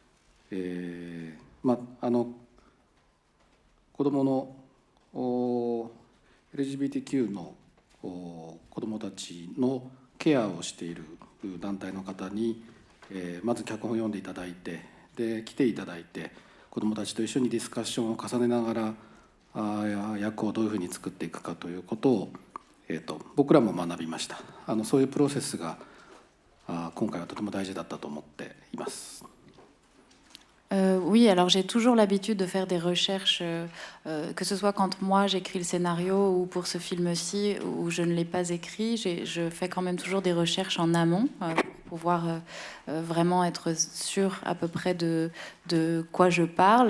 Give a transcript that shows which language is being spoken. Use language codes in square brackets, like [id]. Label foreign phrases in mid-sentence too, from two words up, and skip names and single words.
[ja] 子どものLGBTQ の子どもたちのケアをしている団体の方に、まず脚本を読んでいただいて、で来ていただいて子どもたちと一緒にディスカッションを重ねながら役をどういうふうに作っていくかということを、僕らも学びました。そういうプロセスが今回はとても大事だったと思っています。 [fr] Oui, alors j'ai toujours l'habitude de faire des recherches, que ce soit quand moi j'écris le scénario ou pour ce film-ci où je ne l'ai pas écrit, je fais quand même toujours des recherches en amont pour pouvoir vraiment être sûr à peu près de quoi je parle.